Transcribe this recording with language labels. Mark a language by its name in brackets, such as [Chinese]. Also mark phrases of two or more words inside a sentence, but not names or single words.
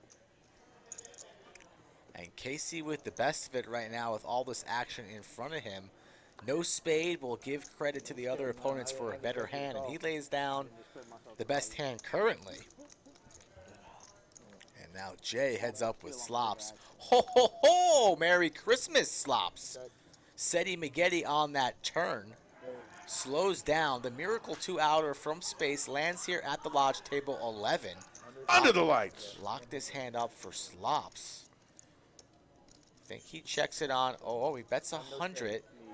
[English] And Casey with the best of it right now with all this action in front of him. No spade will give credit to the other opponents for a better hand, and he lays down the best hand currently. And now Jay heads up with Slopps. Ho, ho, ho! Merry Christmas, Slopps. Seti Magetti on that turn. Slows down. The Miracle 2-outer from space lands here at the Lodge table 11. Under the lights. Lock this hand up for Slopps. I think he checks it on. Oh, he bets 100.